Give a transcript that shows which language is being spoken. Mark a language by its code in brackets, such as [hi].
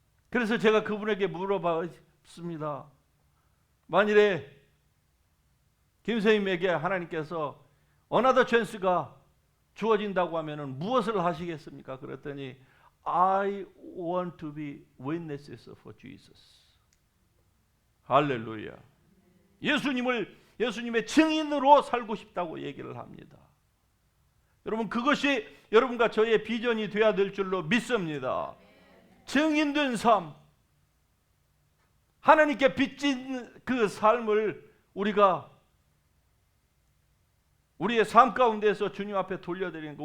[ko] 그래서 제가 그분에게 물어봤습니다. 만일에 김 선생님에게 하나님께서 [en] another chance [ko] 가 주어진다고 하면은 무엇을 하시겠습니까? 그랬더니 [en] I want to be witnesses for Jesus. [ko] 할렐루야. 예수님의 증인으로 살고 싶다고 얘기를 합니다. 여러분, 그것이 여러분과 저의 비전이 되어야 될 줄로 믿습니다. 증인된 삶, 하나님께 빚진 그 삶을 우리가 우리의 삶 가운데서 주님 앞에 돌려드리는 거.